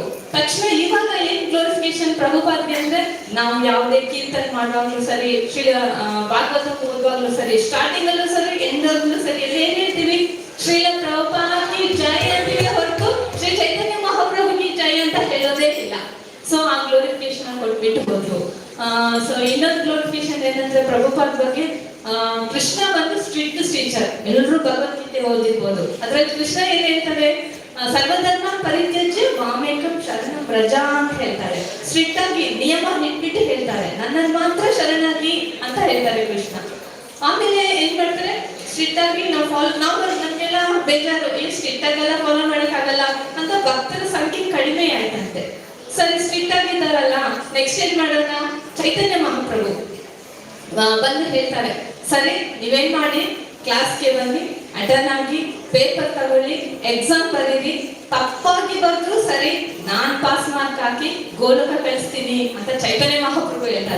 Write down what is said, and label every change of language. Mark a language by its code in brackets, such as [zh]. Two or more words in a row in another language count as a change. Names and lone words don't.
[kn] ತಕ್ಷಣ ಇವಾಗ ಏನ್ ಗ್ಲೋರಿಫಿಕೇಶನ್ ಪ್ರಭುಪಾದ್ಗೆ ಅಂದ್ರೆ, ನಾವು ಯಾವುದೇ ಕೀರ್ತನೆ ಮಾಡುವಾಗ್ಲೂ ಸರಿ, ಭಾಗವತ ಓದುವಾಗ್ಲೂ ಸರಿ, ಸ್ಟಾರ್ಟಿಂಗ್ ಅಲ್ಲೂ ಸರಿ, ಎಂಡ್ ಅಲ್ಲೂ ಸರಿ, ಎಲ್ಲ ಏನ್ ಹೇಳ್ತೀವಿ, ಶ್ರೀಲ ಪ್ರಭುಪಾದ್ಗೆ ಜಯ ಅಂತೀವಿ ಹೊರತು ಶ್ರೀ ಚೈತನ್ಯ ಮಹಾಪ್ರಭುಗೆ ಜಯ ಅಂತ ಹೇಳೋದೇ ಇಲ್ಲ. ಸೊ ಆ ಗ್ಲೋರಿಫಿಕೇಶನ್ ಕೊಟ್ಬಿಟ್ಟು ಹೋದ್ರು. ಸೊ ಇನ್ನೊಂದು ಗ್ಲೋರಿಫಿಕೇಶನ್ ಏನಂದ್ರೆ, ಪ್ರಭುಪಾದ್ ಬಗ್ಗೆ ಕೃಷ್ಣ ಬಂದು [en] strict teacher. [kn] ಎಲ್ಲರೂ ಭಗವದ್ಗೀತೆ ಓದಿರ್ಬೋದು. ಅದ್ರಲ್ಲಿ ಕೃಷ್ಣ ಏನ್ ಹೇಳ್ತಾರೆ, [sa] ಸರ್ವಧರ್ಮ ಪರಿತ್ಯಜ್ಯ ಮಾಮೇಕಂ ಶರಣಂ ವ್ರಜ [kn] ಅಂತ ಹೇಳ್ತಾರೆ. ಸ್ಟ್ರಿಕ್ಟ್ ಆಗಿ ನಿಯಮ ಇಟ್ಬಿಟ್ಟು ಹೇಳ್ತಾರೆ, ನನ್ನನ್ನು ಮಾತ್ರ ಶರಣಾಗಿ ಅಂತ ಹೇಳ್ತಾರೆ ಕೃಷ್ಣ. ಆಮೇಲೆ ಏನ್ ಮಾಡ್ತಾರೆ, ಸ್ಟ್ರಿಕ್ಟ್ ಆಗಿ ನಾವು ನಮ್ಗೆಲ್ಲ ಬೇಜಾರು, ಏನ್ ಸ್ಟ್ರಿಕ್ಟ್ ಆಗೆಲ್ಲ ಫಾಲೋ ಮಾಡಕ್ಕಾಗಲ್ಲ ಅಂತ ಭಕ್ತರ ಸಂಖ್ಯೆ ಕಡಿಮೆ ಆಯ್ತಂತೆ. ಸರಿ ಸ್ಟ್ರಿಕ್ಟ್ ಆಗಿದ್ದಾರಲ್ಲ, ನೆಕ್ಸ್ಟ್ ಏನ್ ಮಾಡೋಣ, ಚೈತನ್ಯ ಮಹಾಪ್ರಭು ಬಂದು ಹೇಳ್ತಾರೆ, ಸರಿ ನೀವೇನ್ ಮಾಡಿ, ಕ್ಲಾಸ್ಗೆ ಬನ್ನಿ, ಅಟೆಂಡ್ ಆಗಿ, ಪೇಪರ್ ತಗೊಳ್ಳಿ, ಎಕ್ಸಾಮ್ ಬರೀರಿ, ತಪ್ಪಾಗಿ ಬಂದ್ರು ಸರಿ, ನಾನ್ [en] pass mark [kn] ಹಾಕಿ ಗೋಲಕ ಕಳಿಸ್ತೀನಿ ಅಂತ ಚೈತನ್ಯ ಮಹಾಪ್ರಭು ಹೇಳ್ತಾರೆ.